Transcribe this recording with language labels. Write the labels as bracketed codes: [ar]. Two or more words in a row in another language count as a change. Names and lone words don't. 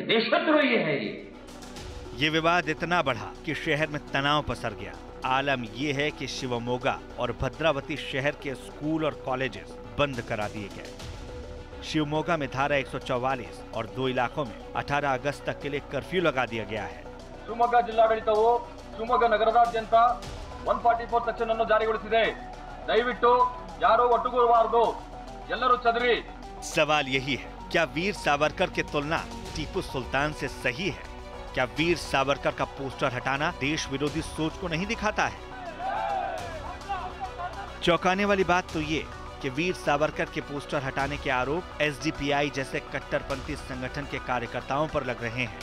[hi] देशद्रोही है ये विवाद इतना बढ़ा कि शहर में तनाव पसर गया। आलम यह है कि शिवमोगा और भद्रावती शहर के स्कूल और कॉलेजेस बंद करा दिए गए। शिवमोगा में धारा 144 और 2 इलाकों में 18 अगस्त तक के लिए कर्फ्यू लगा दिया गया है। [kn] ಶಿವಮೊಗ್ಗ ಜಿಲ್ಲಾಡಳಿತವು ಶಿವಮೊಗ್ಗ ನಗರದಾದ್ಯಂತ 144 ಸೆಕ್ಷನ್ ಅನ್ನು ಜಾರಿಗೊಳಿಸಿದೆ. ದಯವಿಟ್ಟು ಯಾರು ಒಟ್ಟುಗೂಡಬಾರದು, ಎಲ್ಲರೂ ಚದರಿ. [hi] सवाल यही है, क्या वीर सावरकर की तुलना टीपू सुल्तान से सही है? क्या वीर सावरकर का पोस्टर हटाना देश विरोधी सोच को नहीं दिखाता है? चौंकाने वाली बात तो ये कि वीर सावरकर के पोस्टर हटाने के आरोप एसडीपीआई जैसे कट्टरपंथी संगठन के कार्यकर्ताओं पर लग रहे हैं।